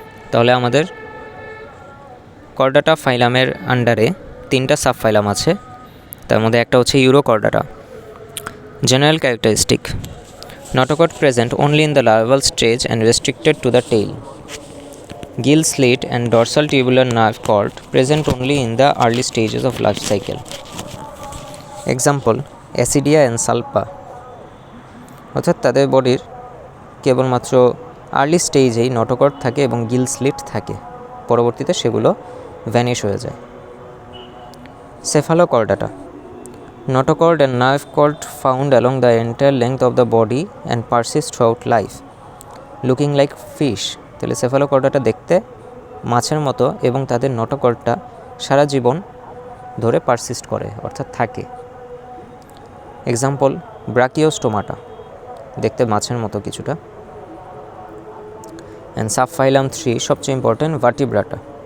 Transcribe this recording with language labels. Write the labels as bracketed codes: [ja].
[bn] তাহলে আমাদের Chordata ফাইলামের আন্ডারে 3টা সাবফাইলাম আছে, তার মধ্যে একটা হচ্ছে Urochordata. [en] General characteristic. Notochord present only in the larval stage and restricted to the tail. Gill slit and dorsal tubular nerve cord present only in the early stages of life cycle. Example: Acidia and Salpa. [bn] অর্থাৎ তাদের বডির কেবলমাত্র early স্টেজেই notochord থাকে এবং Gill slit থাকে, পরবর্তীতে সেগুলো vanish হয়ে যায়। [en] Cephalochordata. Notochord and nerve cord found along the entire length of the body and persist throughout life, looking like fish. [bn] তাহলে সেফালোকর্ডাটা দেখতে মাছের মতো এবং তাদের নটোকর্ডটা সারা জীবন ধরে পারসিস্ট করে, অর্থাৎ থাকে। এক্সাম্পল: ব্রাকিওস্টোমাটা, দেখতে মাছের মতো কিছুটা। অ্যান্ড সাবফাইলাম 3 সবচেয়ে ইম্পর্টেন্ট, ভার্টিব্রাটা।